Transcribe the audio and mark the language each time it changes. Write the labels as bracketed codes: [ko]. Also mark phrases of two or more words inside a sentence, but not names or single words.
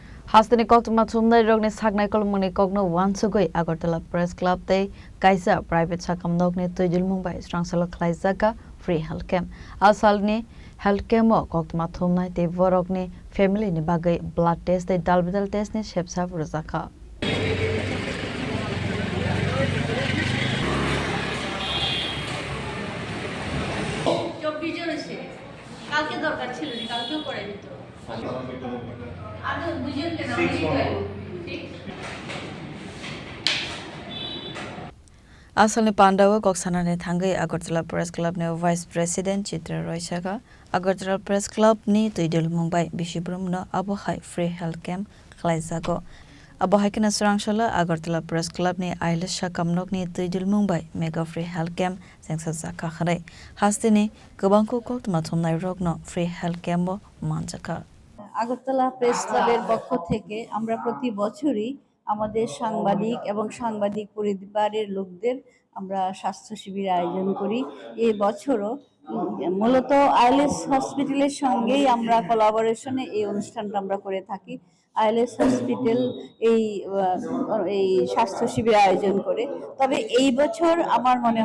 [trp] Hastani Koktuma Tumna Rogni Sagnai Kolmuni Kogno Wansugui Agartala Press Club Day Kaisa Private Sakam Nogni Tujil Mumbai Strangsala Klaizaka [en] Free Health Camp [trp] Asalni [en] Health Camp [trp] Koktuma Tumna Te Vorogni Family ni Bagai [en] Blood Test [trp] Day Dalbidal Test ni Shepsa Ruzaka [bn] কালকে দরকার ছিল না কালকেও করে দিত আমি বুঝেন কেন [trp] Asalni Pandawa Koksanane Thangai Agartala Press Club ne [en] Vice President [trp] Chitra Roysaka Agartala Press Club ni Tuidil Mumbai Bishibrum Abohai [en] Free Health Camp [trp] Klaizako Abohai kana Surangshala Agartala Press Club ni Ailes Shakamnok ni Tuidil Mumbai [en] Mega Free Health Camp [trp] Sengsa Zaka Khare Hastini Gobangko Koktuma Thumnai Rogno [en] Free Health Camp [trp] Manjaka [bn] আগরতলা প্রেস ক্লাবের পক্ষ থেকে আমরা প্রতি বছরই আমাদের সাংবাদিক এবং সাংবাদিক পরিবারের লোকদের আমরা স্বাস্থ্য শিবির আয়োজন করি এই বছরও মূলত আইএলএস হসপিটালের সঙ্গেই আমরা কোলাবোরেশনে এই অনুষ্ঠানটা আমরা করে থাকি আইএলএস হসপিটাল এই স্বাস্থ্য শিবির আয়োজন করে তবে এই বছর আমার মনে